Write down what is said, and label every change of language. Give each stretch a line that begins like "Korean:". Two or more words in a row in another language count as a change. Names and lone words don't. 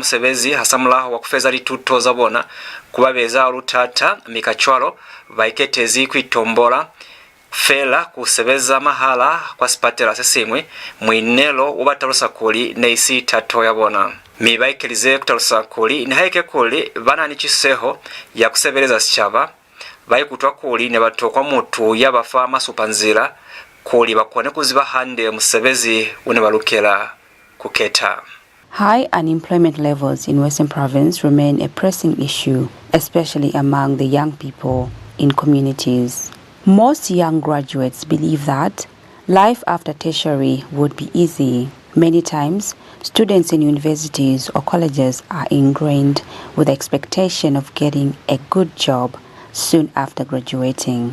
Lozi: musebezi hasamula wa kufeza lituto zabona kubabeza lutata mikachwalo baiketezi kwitombola fela kusebeza mahala kwa sipatela sesimwe mwinelo ubatalusa KULI neisi tato yabona mibaikelize kutalusa KULI nihaike KULI bana nichiseho ya kusebeleza sichaba baikutwa KULI ne batokwa mutu yabafa masupanzira KULI bakone kuziba hande musebezi une balukela kuketa.
English: High unemployment levels in Western Province remain a pressing issue, especially among the young people in communities. Most young graduates believe that life after tertiary would be easy. Many times, students in universities or colleges are ingrained with the expectation of getting a good job soon after graduating.